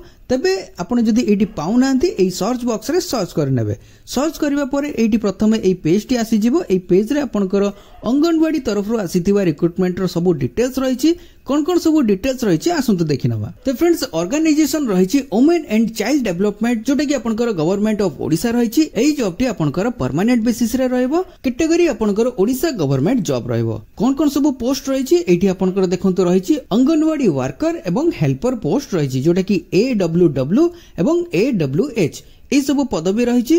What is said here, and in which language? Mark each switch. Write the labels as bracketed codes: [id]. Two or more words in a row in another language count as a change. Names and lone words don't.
[or] ତେବେ ଆପଣ ଯଦି ଏଠି ପାଉ ନାହାଁନ୍ତି ଏଇ [en] search box [or] ରେ ସର୍ଚ୍ଚ କରିନେବେ। ସର୍ଚ୍ଚ କରିବା ପରେ ଏଠି ପ୍ରଥମେ ଏଇ ପେଜ୍ ଟି ଆସି ଯିବ। ଏଇ ପେଜ୍ ରେ ଆପଣଙ୍କର ଅଙ୍ଗନୱାଡ଼ି ତରଫ ରୁ ଆସିଥିବା ରିକ୍ରୁଟମେଣ୍ଟ ର ସବୁ ଡିଟେଲ୍ସ ରହିଛି। କେଉଁ ସବୁ ଡିଟେଲ୍ସ ରହିଛି ଆସନ୍ତୁ ଦେଖିନେବା। [en] so friends organization rahichhi women and child development [or] ଯେଉଁଟା କି ଆପଣଙ୍କର [en] Government of Odisha rahichhi. [or] ଏଇ ଜବ୍ ଟି ଆପଣଙ୍କର [en] permanent basis [or] ରେ ରହିବ। କ୍ୟାଟେଗୋରୀ ଆପଣଙ୍କର [en] Odisha government job [or] ରହିବ। କେଉଁ ସବୁ ପୋଷ୍ଟ ରହିଛି ଏଠି ଆପଣଙ୍କର ଦେଖନ୍ତୁ ରହିଛି ଅଙ୍ଗନୱାଡ଼ି ୱର୍କର ଏବଂ ହେଲ୍ପର ପୋଷ୍ଟ ରହିଛି ଯେଉଁଟା କି AWW ଏବଂ AWH ଏ ସବୁ ପଦବୀ ରହିଛି।